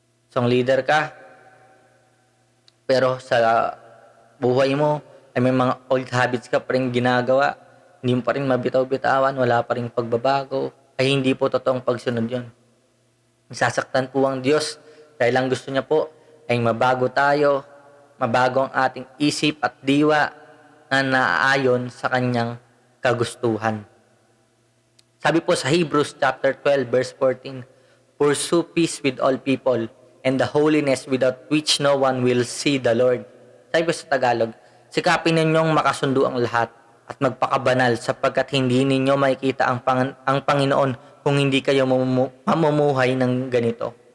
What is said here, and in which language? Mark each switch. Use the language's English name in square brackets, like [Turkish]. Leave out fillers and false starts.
[Filipino] So, leader ka, pero sa buhay mo ay may mga [English] old habits [Filipino] ka pa rin ginagawa, hindi mo pa rin mabitaw-bitawan, wala pa rin pagbabago, ay hindi po totoong pagsunod yon. Sasaktan po ang Diyos dahil ang gusto niya po ay mabago tayo, mabago ang ating isip at diwa na naaayon sa kanyang kagustuhan. Sabi po sa [English] Hebrews chapter 12 verse 14, pursue peace with all people and the holiness without which no one will see the Lord. [Filipino] Sabi po sa Tagalog, sikapin ninyong makasundo ang lahat at magpakabanal sapagkat hindi ninyo makikita ang Panginoon kung hindi kayo mamumuhay ng ganito.